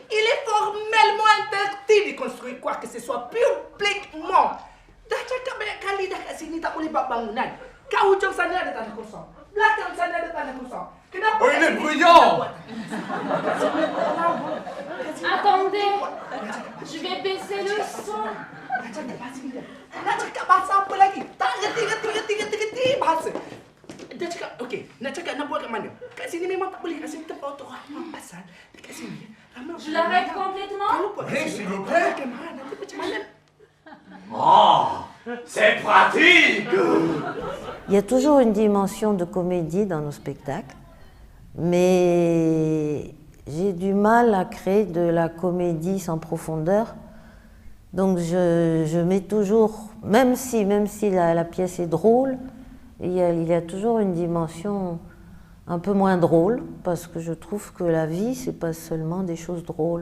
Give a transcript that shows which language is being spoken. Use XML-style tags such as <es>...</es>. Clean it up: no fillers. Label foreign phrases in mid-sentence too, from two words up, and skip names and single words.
<fr>Il est formellement interdit de construire quoi que ce soit publiquement. Oh, il est bruyant! Attendez, je vais baisser le son.</fr> <ms>Ok, nak cakap nak buat kat mana? Kat sini memang tak boleh. Kat sini tempat untuk orang pasal. Dekat sini.</ms> <fr>Je l'arrête complètement? Oui, s'il vous plaît.</fr> <ms>Nanti macam mana?</ms> <fr>Oh, c'est pratique! Il y a toujours une dimension de comédie dans nos spectacles, mais j'ai du mal à créer de la comédie sans profondeur. Donc je mets toujours, même si la pièce est drôle, il y a toujours une dimension un peu moins drôle, parce que je trouve que la vie, c'est pas seulement des choses drôles.</fr>